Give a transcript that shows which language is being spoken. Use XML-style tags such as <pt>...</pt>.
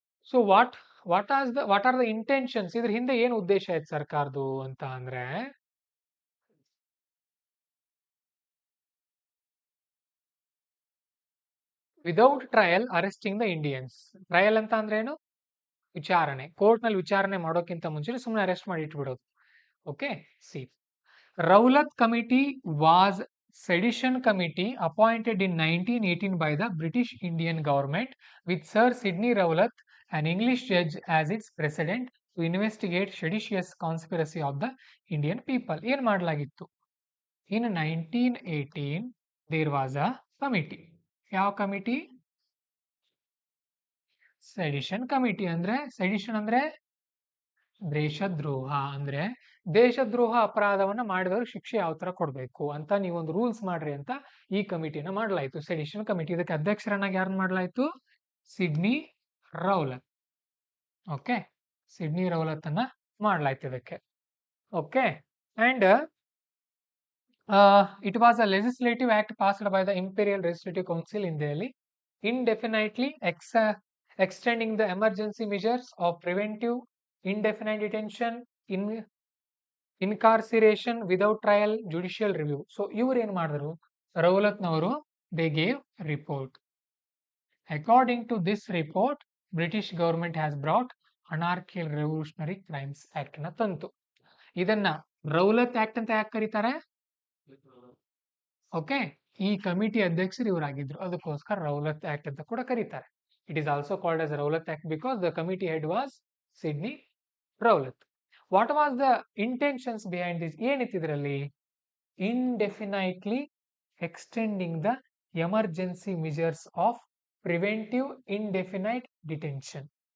<en>So what are the intentions?</en> <kn>ಇದ್ರ ಹಿಂದೆ ಏನು ಉದ್ದೇಶ ಆಯ್ತು ಸರ್ಕಾರದ್ದು ಅಂತ ಅಂದ್ರೆ,</kn> <en>Without trial arresting the Indians.</en> <kn>Trial ಅಂತ ಅಂದ್ರೆ ಏನು? ವಿಚಾರಣೆ. ಕೋರ್ಟ್ ನಲ್ಲಿ ವಿಚಾರಣೆ ಮಾಡೋಕ್ಕಿಂತ ಮುಂಚೆ ಸುಮ್ಮನೆ ಅರೆಸ್ಟ್ ಮಾಡಿ ಇಟ್ಬಿಡೋದು.</kn> <en>Okay, see, Rowlatt committee was sedition committee appointed in 1918 by the British Indian government with Sir Sidney Rowlatt an English judge as its precedent to investigate seditious conspiracy of the Indian people.</en> <kn>ಏನ್ ಮಾಡಲಾಗಿತ್ತು?</kn> <en>In 1918, there was a committee.</en> <kn>ಯಾವ committee? Sedition committee. ಅಂದ್ರೆ sedition ಅಂದ್ರೆ ದೇಶದ್ರೋಹ. ಅಂದ್ರೆ ದೇಶದ್ರೋಹ ಅಪರಾಧವನ್ನ ಮಾಡಿದವರು ಶಿಕ್ಷೆ ಯಾವ ತರ ಕೊಡ್ಬೇಕು ಅಂತ ನೀವೊಂದು ರೂಲ್ಸ್ ಮಾಡ್ರಿ ಅಂತ ಈ ಕಮಿಟಿನ ಮಾಡಲಾಯಿತು, ಸೆಡಿಷನ್ ಕಮಿಟಿ. ಇದಕ್ಕೆ ಅಧ್ಯಕ್ಷರನ್ನಾಗಿ ಯಾರನ್ನ ಮಾಡಲಾಯಿತು? Sydney Rowlatt. Okay, Sydney Rowlatt ಅನ್ನ ಮಾಡಲಾಯ್ತು ಇದಕ್ಕೆ.</kn> <en>Okay, and it was a legislative act passed by the Imperial Legislative Council in Delhi, indefinitely extending the emergency measures of preventive indefinite detention, incarceration without trial, judicial review.</en> <kn>So ಇವರು ಏನ್ ಮಾಡಿದ್ರು?</kn> <en>ರೌಲತ್ನವರು they gave report. According to this report, British government has brought Anarchical Revolutionary Crimes Act ನ ತಂತು.</en> <kn>ಇದನ್ನ Rowlatt act ಅಂತ ಯಾಕೆ ಕರೀತಾರೆ? Okay, ಈ ಕಮಿಟಿ ಅಧ್ಯಕ್ಷರು ಇವರಾಗಿದ್ರು, ಅದಕ್ಕೋಸ್ಕರ ರೌಲತ್ ಆಕ್ಟ್ ಅಂತ ಕೂಡ ಕರೀತಾರೆ.</kn> <en>It is also called as Rowlatt act because the committee head was Sidney Rowlatt. What was the intentions behind this?</en> <kn>ಏನಿತ್ತು ಇದರಲ್ಲಿ?</kn> <en>Indefinitely extending the emergency measures of preventive indefinite detention.</en>